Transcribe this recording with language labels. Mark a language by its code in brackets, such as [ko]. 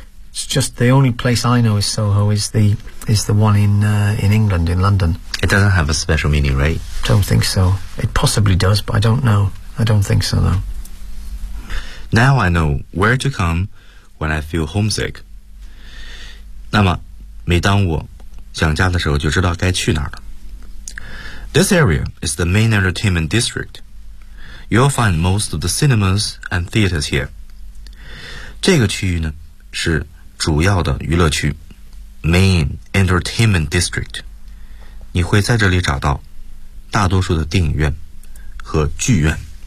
[en] It's just the only place I know is Soho is the one in England, in London. It doesn't have a special meaning, right? Don't think so. It possibly does, but I don't know. I don't think so, though. Now I know where to come when I feel homesick. [zh] 那么每当我想家的时候就知道该去哪儿了。 [en] This area is the main entertainment district. You'll find most of the cinemas and theaters here. [zh] 这个区域呢是主要的娱乐区 Main Entertainment District 你会在这里找到大多数的电影院和剧院